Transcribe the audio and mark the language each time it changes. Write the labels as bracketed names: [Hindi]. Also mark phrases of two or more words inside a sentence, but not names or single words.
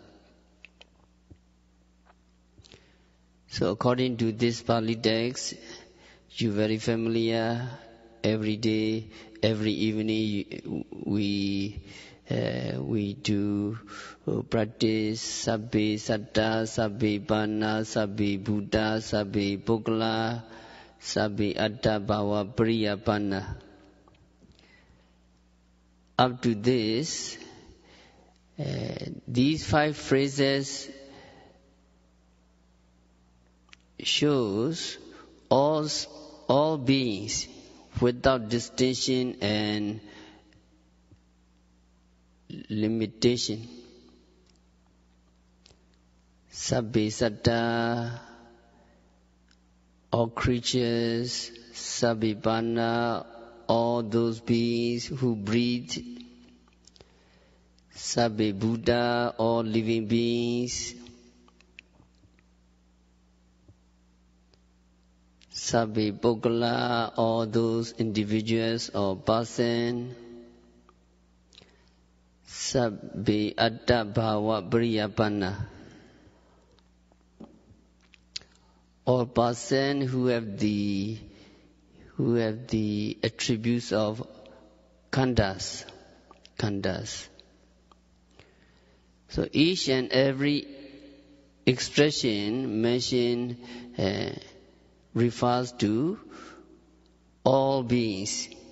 [English] So according to this Pali text, you're very familiar. Every day, every evening, we do practice [Pali] sabbe satta, sabbe bana, sabbe buddha, sabbe pukkala, sabbe atta bhava priyapana. [English] Up to this, these 5 phrases shows all beings without distinction and limitation. [Pali] Sabbe satta, [English] all creatures, [Pali] sabbe bana, [English] all those beings who breathe, [Pali] sabbe buddha, [English] all living beings, [Pali] sabbe pukkala, [English] all those individuals or person, [Pali] sabbe atta bhava priyapana, [English] all person who have the attributes of khandhas. So each and every expression mentioned refers to all beings.